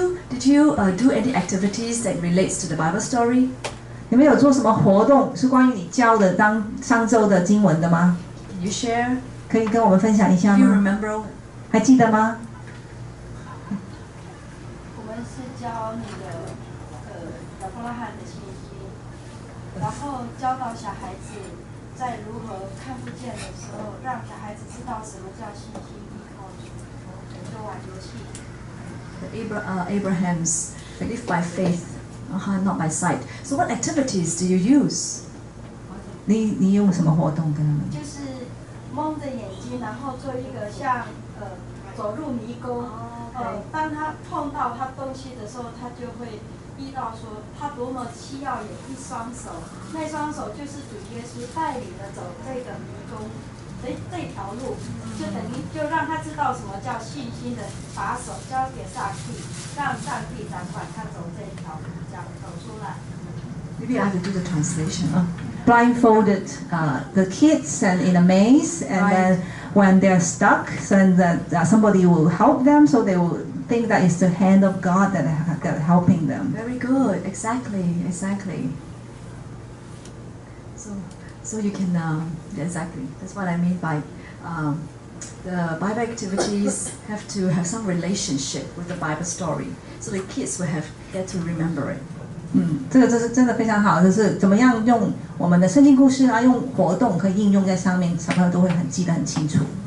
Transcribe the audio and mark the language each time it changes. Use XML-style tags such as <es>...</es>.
<en>Did you do any activities that relates to the Bible story?</en> <zh>你们有做什么活动是关于你教的上周的经文的吗？</zh> <en>Can you share?</en> <zh>可以跟我们分享一下</zh> <en>Do you</en> <zh>吗？</zh> <en>remember?</en> <zh>还记得吗？我们是教那个亚伯拉罕的信息，然后教导小孩子在如何看不见的时候，让小孩子知道什么叫信心依靠主，就玩游戏。</zh> <en>Abraham's live by faith, not by sight. So what activities do you use?</en> <zh>你用什么活动跟他们？就是蒙着眼睛，然后做一个像走入迷宫。当他碰到他东西的时候，他就会依到说他多么需要有一双手，那双手就是主耶稣带领的走这个迷宫。这条路就等于就让他知道什么叫信心的，把手交给上帝，让上帝掌管他走这条路，这样走出来。</zh> <en>Maybe I have to do the translation. Blindfolded the kids and in a maze, and Right. then when they're stuck, then somebody will help them, so they will think that it's the hand of God that helping them. Very good. Exactly. So you can exactly. That's what I mean by the Bible activities have to have some relationship with the Bible story, so the kids will get to remember it.</en> <zh>这个是真的非常好，就是怎么样用我们的圣经故事啊，用活动可以应用在上面，小朋友都会记得很清楚。</zh>